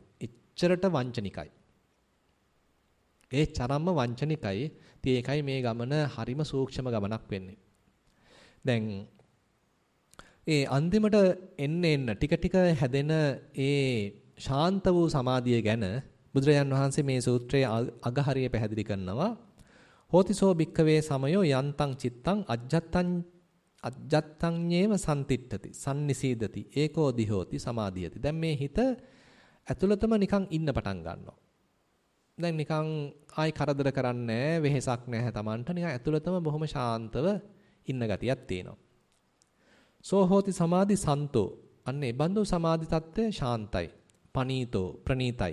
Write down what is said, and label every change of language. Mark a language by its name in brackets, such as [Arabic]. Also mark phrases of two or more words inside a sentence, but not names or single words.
[Sinhala] එච්චරට වංචනිකයි. ඒ චරම්ම වංචනිකයි. ඉතින් ඒකයි මේ ගමන හරිම සූක්ෂම ගමනක් වෙන්නේ. දැන් ඒ අන්තිමට එන්න ටික හැදෙන ඒ ශාන්ත වූ සමාධිය ගැන බුදුරජාන් වහන්සේ මේ සූත්‍රයේ අගහරිය පැහැදිලි කරනවා. [Pali] හෝතිසෝ භික්ඛවේ සමයෝ යන්තං චිත්තං අජ්ජත්තං සම්තිට්ඨති සම්නිසීදති ඒකෝ දිහෝති සමාධියති. [Sinhala] දැන් මේ හිත ඇතුළතම නිකන් ඉන්න පටන් ගන්නවා. දැන් නිකන් ආයි කරදර කරන්නේ නැහැ, වෙහෙසක් නැහැ Tamanට. නිකන් ඇතුළතම බොහොම ශාන්තව ඉන්න ගතියක් තියෙනවා. [Pali] සෝ හෝති සමාධි සන්තෝ. [Sinhala] අන්න ඒ බඳු සමාධි තත්ත්වය ශාන්තයි, පනීතෝ, ප්‍රනීතයි.